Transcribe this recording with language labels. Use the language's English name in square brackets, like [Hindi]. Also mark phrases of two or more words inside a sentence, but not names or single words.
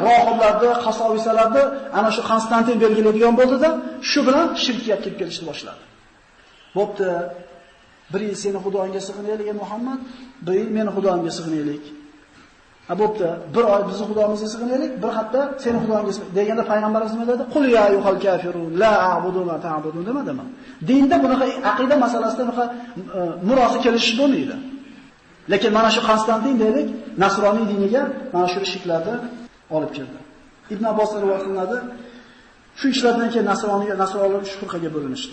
[Uzbek] Rohiblarni, qasovisalarni ana shu Konstantin belgilaydigan bo'ldi-da, shu bilan shirkiyat kirib kelishni boshladi. Bo'pti. Bir yil seni xudoingga sig'inaylik, ey Muhammad, bir yil meni xudoimga sig'inaylik. Bo'pti. Bir oy bizni xudoimizga sig'inaylik, bir hafta seni xudoingga deganda payg'ambarimiz nima dedi? [Arabic] قل يا أيها الكافرون لا أعبد ما تعبدون demadimi? [Uzbek] Dinda bunaqa aqida masalasida bunaqa murosa kelishish bo'lmaydi. Lekin mana shu Konstantin deylik, nasroniy diniga mana shu shirklarni olib keldi. Ibn Abbos rivoyat qilinadi. Shu ishlardan keyin nasroniylar 3 firqaga bo'linishdi.